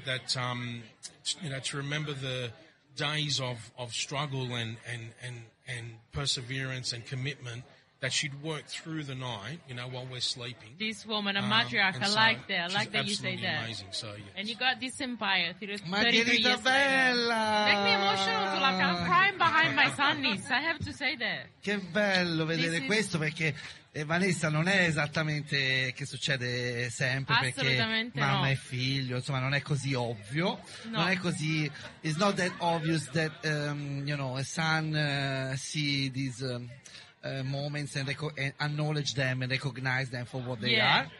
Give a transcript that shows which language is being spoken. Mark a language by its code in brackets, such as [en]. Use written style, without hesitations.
[en] That you know, to remember the days of struggle and perseverance and commitment that she'd work through the night, you know, while we're sleeping. This woman, a matriarch, so I like that. I like that you say that. She's absolutely amazing, so, yes. And you got this empire. Margherita Bella! Make me emotional, so like I'm crying behind my sunnies. I have to say that. [it] Che bello vedere questo, perché... E Vanessa, non è esattamente che succede sempre, perché mamma no. e figlio, insomma, non è così ovvio. No. Non è così, [en] it's not that obvious that, you know, a son see these moments and acknowledge them and recognize them for what they are.